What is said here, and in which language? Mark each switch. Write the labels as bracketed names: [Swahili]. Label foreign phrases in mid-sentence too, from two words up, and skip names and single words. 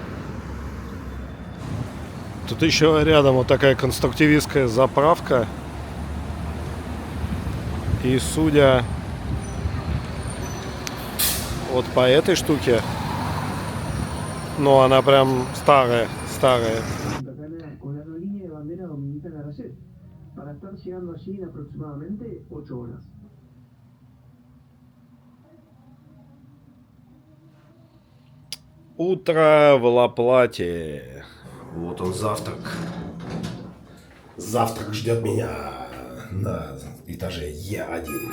[Russian] Тут еще рядом вот такая конструктивистская заправка. И судя вот по этой штуке, ну она прям старая. [Spanish] Con la aerolínea de bandera dominicana Aracet, para estar llegando allí en aproximadamente 8 horas. [Russian] Утро в Ла-Плате. Вот он завтрак. Завтрак ждет меня на этаже Е1.